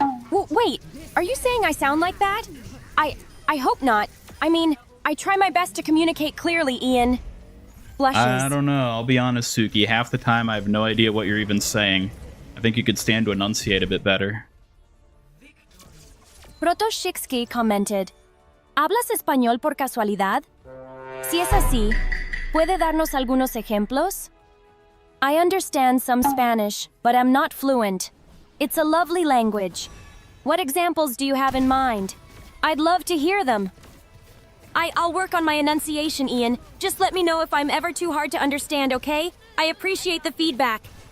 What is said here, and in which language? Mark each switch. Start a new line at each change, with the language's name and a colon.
English: Wait, are you saying I sound like that? I hope not. I mean, I try my best to communicate clearly, Ian. Blushes. I don't know. I'll be honest, Suki. Half the time, I have no idea what you're even saying. I think you could stand to enunciate a bit better.
Spanish: Protoshixki commented, ¿Hablas español por casualidad? Si es así, ¿puede darnos algunos ejemplos?
English: I understand some Spanish, but I'm not fluent. It's a lovely language. What examples do you have in mind? I'd love to hear them. I'll work on my enunciation, Ian. Just let me know if I'm ever too hard to understand, okay? I appreciate the feedback.